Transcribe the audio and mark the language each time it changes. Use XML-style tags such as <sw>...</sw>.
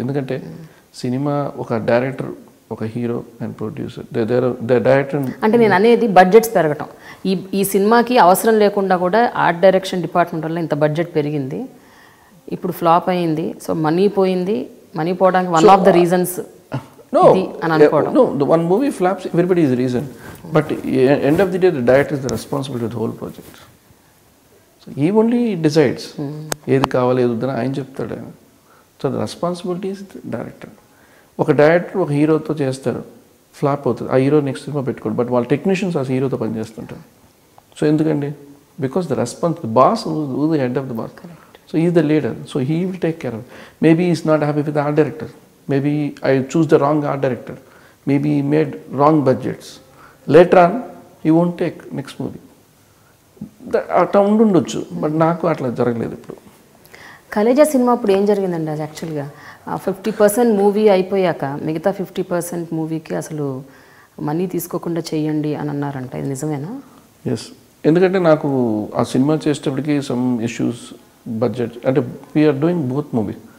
<te>ఎందుకంటే సినిమా ఒక డైరెక్టర్, ఒక హీరో అండ్ ప్రొడ్యూసర్, డైరెక్టర్. అంటే నేను అనేది బడ్జెట్స్ పెరగటం, ఈ సినిమాకి అవసరం లేకుండా కూడా ఆర్ట్ డైరెక్షన్ డిపార్ట్మెంట్ వల్ల ఇంత బడ్జెట్ పెరిగింది, ఇప్పుడు ఫ్లాప్ అయింది, సో మనీ పోయింది, మనీ పోవడానికి</te> <en>One of the reasons No, the one movie flaps, everybody is the reason. But end of the day, the director is the responsibility of the whole project. So he only decides.</en> <te>ఏది కావాలి ఏది వద్దని ఆయన చెప్తాడు ఆయన.</te> <en>So the responsibility is the director.</en> <te>ఒక director ఒక హీరోతో చేస్తారు, ఫ్లాప్ అవుతుంది, ఆ హీరో నెక్స్ట్ సినిమా పెట్టుకోడు. బట్ వాళ్ళ టెక్నీషియన్స్ ఆ హీరోతో పనిచేస్తుంటారు.</te> <en>so</en> <te>ఎందుకండి?</te> <en>Because the boss who the head of the boss. So is the leader. So he will take care of. Maybe is not happy with the art director. Maybe I choose the wrong art director. Maybe he made wrong budgets. Later on, he won't take next movie.</en> <te>అట్లా ఉండొచ్చు, but నాకు అట్లా జరగలేదు ఇప్పుడు. Khaleja cinema అప్పుడు ఏం జరిగిందండి? అది యాక్చువల్గా 50% మూవీ అయిపోయాక మిగతా 50% మూవీకి అసలు మనీ తీసుకోకుండా చేయండి అని అన్నారంట. ఇది నిజమేనా?</te> <en>Yes.</en> <te>ఎందుకంటే నాకు ఆ సినిమా చేసేటప్పటికి సమ్ ఇష్యూస్, బడ్జెట్, అంటే</te> <en>We are doing both movie.</en>